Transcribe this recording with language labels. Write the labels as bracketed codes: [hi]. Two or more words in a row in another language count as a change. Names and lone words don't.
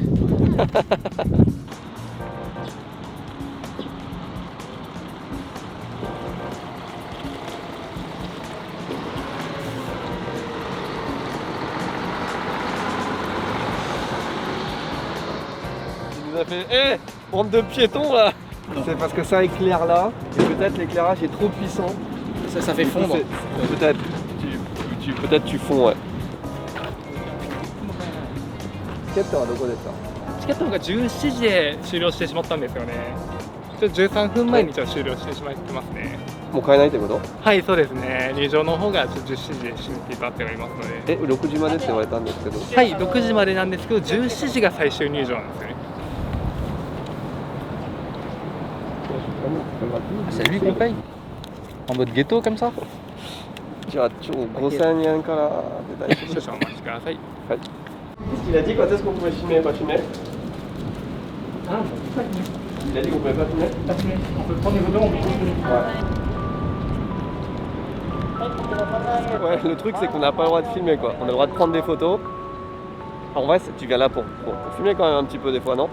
[fr] Il nous a fait, hé, bande de piétons là. C'est parce que ça éclaire là, et peut-être l'éclairage est trop puissant. Ça fait fondre. Peut-être tu fonds, ouais. [ja] チケットはどこですか？チケットが17時で終了してしまったんですよね。ちょっと13分前に終了してしまってますね。もう買えないってこと？はい、そうですね。入場の方が17時で閉めていただいておりますので。 6時までって言われたんですけど。はい、6時までなんですけど、17時が最終入場なんですよね。 [fr] C'est lui qu'on paye? En mode ghetto comme ça? [ja] じゃあ5000円から出たりして。少々お待ちください。 [fr] はい。Qu'est-ce qu'il a dit? Quand est-ce qu'on pouvait filmer, pas filmer? Il a dit qu'on pouvait pas filmer? Pas filmer. On peut prendre des photos, on peut filmer. Ouais, le truc c'est qu'on n'a pas le droit de filmer quoi. On a le droit de prendre des photos. En vrai, tu viens là pour filmer quand même un petit peu des fois, non?